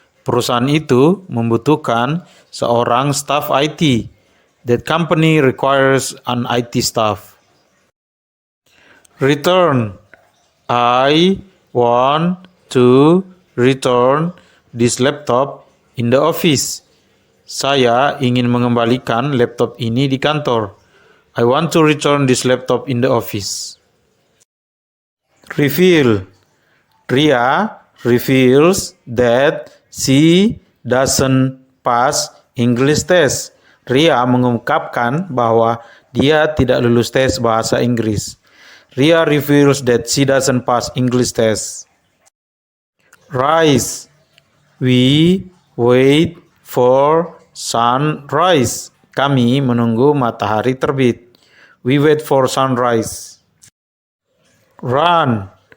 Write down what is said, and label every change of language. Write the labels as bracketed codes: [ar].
[id] Perusahaan itu membutuhkan seorang staf IT. [en] That company requires an IT staff. Return. I want to return this laptop in the office. [id] Saya ingin mengembalikan laptop ini di kantor. [en] I want to return this laptop in the office. Reveal. Ria reveals that she doesn't pass English test. [id] Ria mengungkapkan bahwa dia tidak lulus tes bahasa Inggris. [en] Ria reveals that she doesn't pass English test. Rise. We wait for sunrise. [id] Kami menunggu matahari terbit. [en] We wait for sunrise. Run.